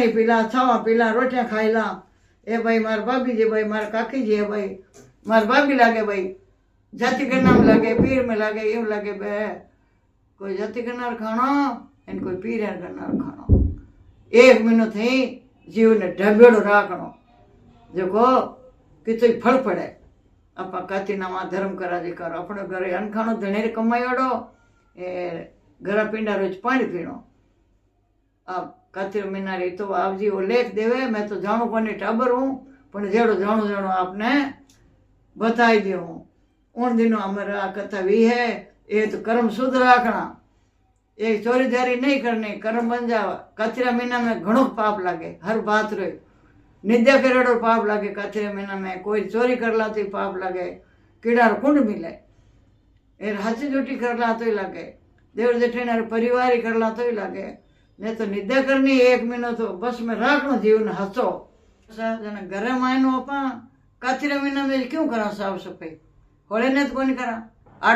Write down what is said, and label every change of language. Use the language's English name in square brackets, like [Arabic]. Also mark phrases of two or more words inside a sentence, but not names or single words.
[Marwari] पीला छावा पीला रोटियां खाईला ए भाई मार भाभी जी भाई मार काकी जी है भाई मार भाभी लागे भाई जाति के नाम लागे पीर में लागे यूं लागे बे कोई जाति करनार खानो एन कोई पीर करनार खानो 1 महीनो थी जीव ने ढबेड़ो राखनो देखो कितोई फल पड़े अपा काती नामा धर्म करा जी करो अपने घरे अन्न खानो धनेर कमायोड़ो ए घर पिंडा रोज पानी पीनो अब काती महीना रे तो आपजी वो लेख देवे मैं तो जाणू कोनी टाबर हूँ पण जेड़ो जाणू जाणू आपने बताई दियो हूँ [Hindi] उन दिनों हमारा कथा भी है ये तो कर्म शुद्ध रखना ये चोरी जारी नहीं करनी [Marwari] कर्म बन जावा कातिरा महीना में घणो पाप लागे हर बात रो निंदा करेड़ो पाप लागे कातिरा महीना में कोई चोरी करला तो पाप लागे कीड़ा कुंड मिले एर हाथी जोटी करला तो लागे देवर जेठीना परिवार ही करला तो लागे नहीं तो निंदा करनी 1 महीनो तो बस में राखनो जीवन हसो घरे मायनो अपा कातिरा महीना में क्यों करा साफ सफाई होले ने तो कोनी करा 8